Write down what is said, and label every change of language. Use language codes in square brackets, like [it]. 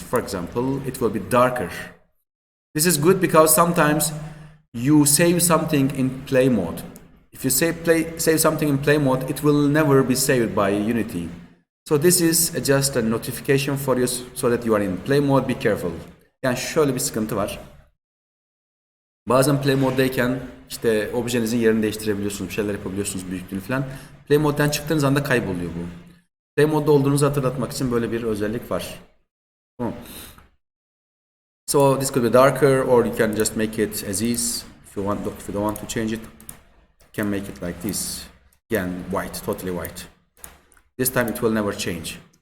[en] For example, it will be darker. This is good because sometimes you save something in play mode. If you save something in play mode, it will never be saved by Unity. So this is just a notification for you so that you are in play mode. Be careful. [tr] Yani şöyle bir sıkıntı var. Bazen play moddayken işte objenizin yerini değiştirebiliyorsunuz, bir şeyler yapabiliyorsunuz, büyüklüğünü falan. Play moddan çıktığınız anda kayboluyor bu. Play modda olduğunuzu hatırlatmak için böyle bir özellik var. Tamam. [en] So this could be darker, or you can just make it as is. If you don't want to change it, you can make it like this. Again, white, totally white. This time it will never change.